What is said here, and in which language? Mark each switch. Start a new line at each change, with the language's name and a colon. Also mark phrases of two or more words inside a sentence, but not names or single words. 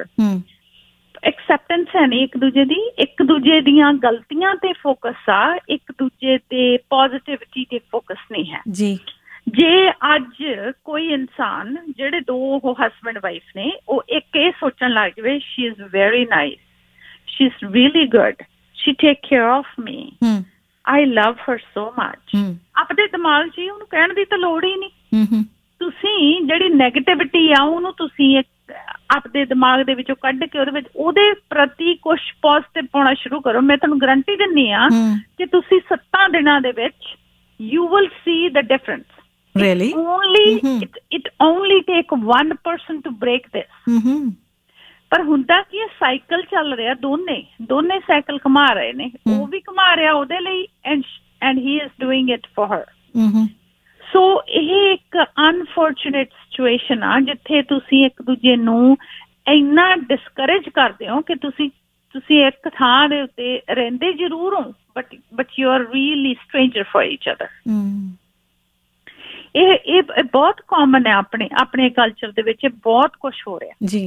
Punjabi: ਐਕਸੈਪਟੈਂਸ ਹੈ ਨਹੀਂ ਇੱਕ ਦੂਜੇ ਦੀ, ਇੱਕ ਦੂਜੇ ਦੀਆਂ ਗਲਤੀਆਂ ਤੇ ਫੋਕਸ ਆ, ਇੱਕ ਦੂਜੇ ਤੇ ਪੋਜ਼ਿਟਿਵਿਟੀ ਤੇ ਫੋਕਸ ਨਹੀਂ ਹੈ ਜੀ। ਜੇ ਅੱਜ ਕੋਈ ਇਨਸਾਨ, ਜਿਹੜੇ 2 ਹਸਬੈਂਡ ਵਾਈਫ ਨੇ, ਉਹ ਇੱਕ ਇਹ ਸੋਚਣ ਲੱਗ ਜਾਵੇ,
English: she is very nice, she is really good, she take care of me, I love her so much,
Punjabi: ਆਪਣੇ ਦਿਮਾਗ 'ਚ ਉਹਨੂੰ ਕਹਿਣ ਦੀ ਤਾਂ ਲੋੜ ਹੀ ਨਹੀਂ। ਤੁਸੀਂ ਜਿਹੜੀ ਨੈਗੇਟਿਵਿਟੀ ਆ ਉਹਨੂੰ ਤੁਸੀਂ ਆਪਣੇ ਦਿਮਾਗ ਦੇ ਵਿੱਚੋਂ ਕੱਢ ਕੇ ਉਹਦੇ ਪ੍ਰਤੀ ਕੁਛ ਪੋਜ਼ਿਟਿਵ ਪਾਉਣਾ ਸ਼ੁਰੂ ਕਰੋ। ਮੈਂ ਤੁਹਾਨੂੰ ਗਰੰਟੀ ਦਿੰਦੀ ਆ ਕਿ ਤੁਸੀਂ 7 ਦਿਨਾਂ ਦੇ ਵਿੱਚ
English: you will see the difference।
Punjabi: Really?
English: It only take one person to break this।
Punjabi: ਪਰ ਹੁੰਦਾ ਕੀ, ਸਾਈਕਲ ਚੱਲ ਰਿਹਾ, ਦੋਨੇ ਸਾਈਕਲ ਘੁਮਾ ਰਹੇ ਨੇ, ਉਹ ਵੀ ਘੁਮਾ ਰਿਹਾ ਉਹਦੇ ਲਈ,
English: and he is doing it for her।
Punjabi: ਸੋ ਇਹ ਇੱਕ ਅਨਫੋਰਚੂਨੇਟ ਸਿਚੁਏਸ਼ਨ ਆ ਜਿੱਥੇ ਤੁਸੀਂ ਇੱਕ ਦੂਜੇ ਨੂੰ ਇੰਨਾ ਡਿਸਕਰੇਜ ਕਰਦੇ ਹੋ ਕਿ ਤੁਸੀਂ ਇੱਕ ਥਾਂ ਦੇ ਉੱਤੇ ਰਹਿੰਦੇ ਜ਼ਰੂਰ ਹੋ,
English: but you are really stranger for each other.
Punjabi: ਇਹ ਬਹੁਤ ਕਾਮਨ ਹੈ ਆਪਣੇ ਕਲਚਰ ਦੇ ਵਿੱਚ, ਬਹੁਤ ਕੁਛ ਹੋ ਰਿਹਾ ਜੀ।